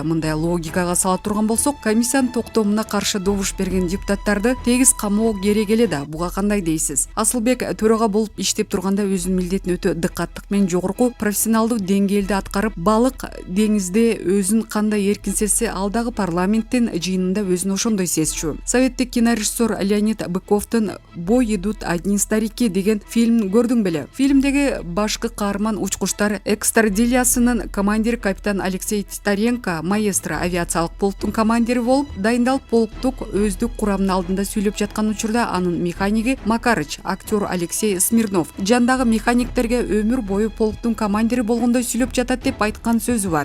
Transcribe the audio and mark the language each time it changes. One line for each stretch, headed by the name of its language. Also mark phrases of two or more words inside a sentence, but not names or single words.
Kyrgyz: Мындай логикага сала турган болсок, комиссиянын токтомуна каршы добуш берген депутаттарды тегиз камоо керек эле да. Буга кандай дейсиз? Асылбек төрага болуп иштеп турганда өзүнүн милдетин өтө дыкаттык менен жогорку профессионалдуу деңгээлде аткарып, баалык балық деңизде өзүн кандай эркин сезсе, ал дагы парламенттин жыйынында өзүн ошондой сезчү. Советтик кинорежиссер Леонид Быковдун «Бой идут одни старики» деген фильм көрдүң беле? Фильмдеги башкы каарман учкучтар экстрадилиясынын командири капитан Алексей Титаренко маэстро авиациялык полктун командири болуп дайындалып, полктук өздүк курамынын алдында сүйлөп жаткан учурда анын механиги Макарыч, актер Алексей Смирнов жандагы механиктерге өмүр бою полктун командири болгондой сүйлөп жатат деп айткан сөзү бар.